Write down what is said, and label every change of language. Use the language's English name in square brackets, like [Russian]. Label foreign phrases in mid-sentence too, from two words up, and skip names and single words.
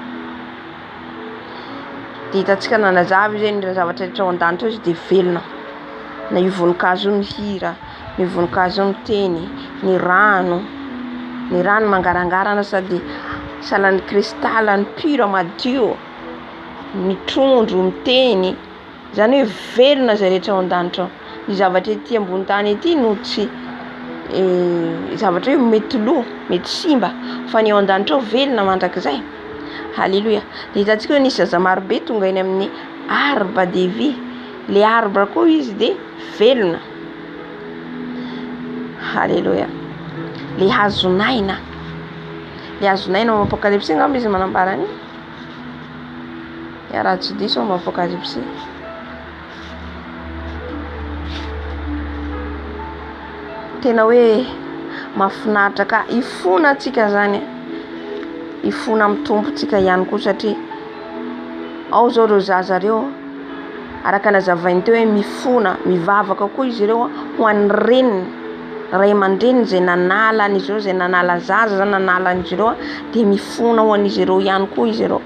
[Malagasy] De hitantsika nanazava izy ny zavatra rehetra ao an-danitra izy de velona, na io voninkazo ny hira, ny voninkazo miteny, ny rano mangarangarana sady salan'ny kristal ny pure madio, ny trondro miteny, zany hoe velona zay rehetra ao an-danitra ao. Ny zavatra ety ambony tany ety no tsy zavatra hoe mety lo, mety simba, fa ny ao an-danitra ao velona mandrakizay. Halleluja. De hitantsika hoe nisy zaza marobe tonga eny amin'ny [French] arbre de vie, le arbre [Malagasy] koa izy de velona. Halleluja. Le hazonaina ao Apocalypse ngamba izy manambara ny raha tsy diso ao Apocalypse. Tena hoe mahafinaritra ka ifona atsika zany, ifona amin'ny Tompo tsika ihany koa, satria ao zao ireo zaza reo araka nazavainy teo hoe mifona, mivavaka koa izy ireo ho an'ny reniny, ray aman-dreniny zay nanala an'izy ireo, zay nanala zaza zany nanala an'izy ireo, de mifona ho an'izy ireo ihany koa izy ireo.